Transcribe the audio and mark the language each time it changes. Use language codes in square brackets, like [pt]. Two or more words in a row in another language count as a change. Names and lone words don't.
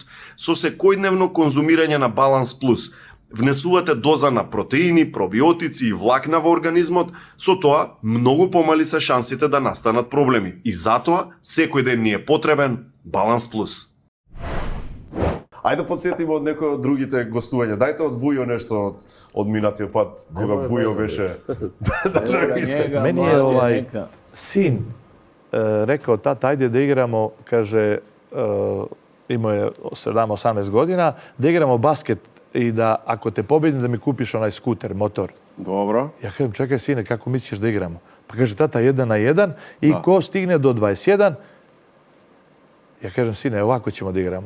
[mk] Со секојдневно конзумирање на Balance Plus внесувате доза на протеини, пробиотици и влакна во организмот, со тоа многу помали се шансите да настанат проблеми. И затоа секој ден ни е потребен Balance Plus. Ајде подсетиме од некој од другите гостувања. Дајте од Вујо нешто од минатиот пат, кога Вујо беше. [sr] Meni je sin rekao, tata, ajde da igramo, kaže, imao je 17-18 godina, da igramo basket i da ako te pobedim da mi kupiš onaj skuter, motor. Dobro. Ja kažem, čekaj sine, kako misliš da igramo? Pa kaže, tata, 1 na 1 i ko stigne do 21, ja kažem, sine, ovako ćemo da igramo.